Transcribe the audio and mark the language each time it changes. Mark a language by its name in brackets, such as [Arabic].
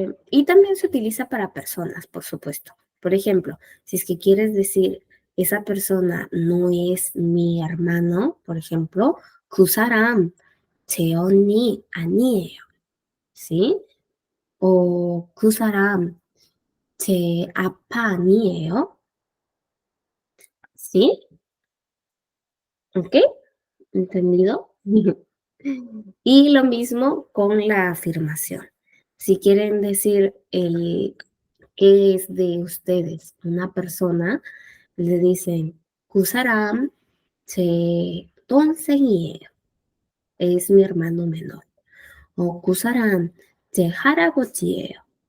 [Spanish] Y también se utiliza para personas, por supuesto. Por ejemplo, si es que quieres decir esa persona no es mi hermano, por ejemplo, [Korean] 그 사람 제 언니 아니에요. [Spanish] ¿Sí? [Korean] O 그 사람 제 아빠 아니에요. [Spanish] ¿Sí? ¿Ok? ¿Entendido? Y lo mismo con la afirmación. Si quieren decir el qué es de ustedes una persona, le dicen [Korean] 그 사람 제 동생이에요. [Spanish] Es mi hermano menor. [Korean] O 그 사람 제 할아버지예요.